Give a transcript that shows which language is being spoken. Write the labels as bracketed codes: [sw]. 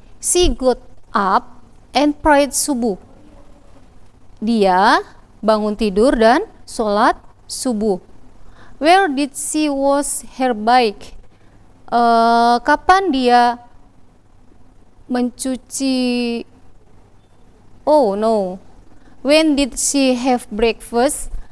[en] She got up and prayed subuh. [id] Dia bangun tidur dan sholat subuh. [en] Where did she wash her bike? [id] Kapan dia mencuci? [en] Oh no. When did she have breakfast?